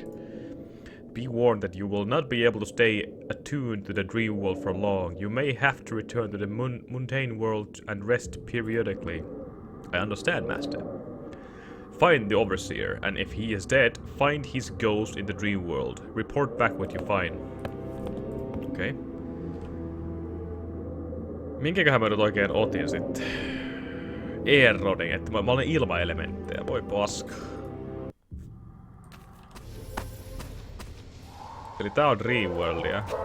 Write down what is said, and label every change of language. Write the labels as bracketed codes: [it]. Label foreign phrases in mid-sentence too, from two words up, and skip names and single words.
[en] Be warned that you will not be able to stay attuned to the dream world for long. You may have to return to the mundane world and rest periodically. I understand, Master. Find the Overseer, and if he is dead, find his ghost in the dream world. Report back what you find. [fi] Okei. Minkäköhän mä nyt oikein otin sitten? Eroding, että mä olen ilmaelementtejä. Voi paska. Eli tää on Dreamworldia.